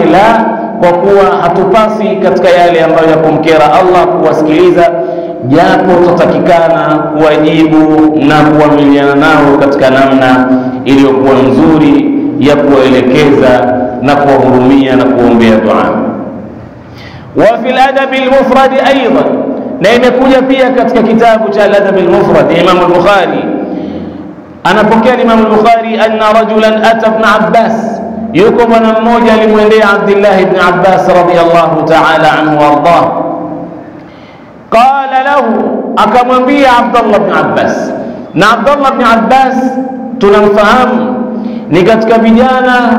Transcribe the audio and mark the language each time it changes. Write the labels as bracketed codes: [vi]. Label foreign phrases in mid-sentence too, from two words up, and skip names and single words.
[sw] La, kwa kuwa hatupasi katika yale ambayo yakumkera Allah kuwasikiliza, japo tutatakikana kuwajibu na kuamiliana nao katika namna iliyokuwa nzuri ya kuwaelekeza na kuwahurumia na kuombea dua. [ar] وفي الأدب المفرد أيضا, [sw] na imekuja pia katika kitabu cha al-adab al-mufrad Imam al-Bukhari, anapokea Imam al-Bukhari [ar] أن رجلا أتى ابن عباس, [sw] yuko bwana mmoja alimwendea Abdullah ibn Abbas [ar] رضي الله تعالى عنه وأرضاه. قال له, [sw] akamwambia Abdullah ibn Abbas, na Abdullah ibn Abbas tunamfahamu ni katika vijana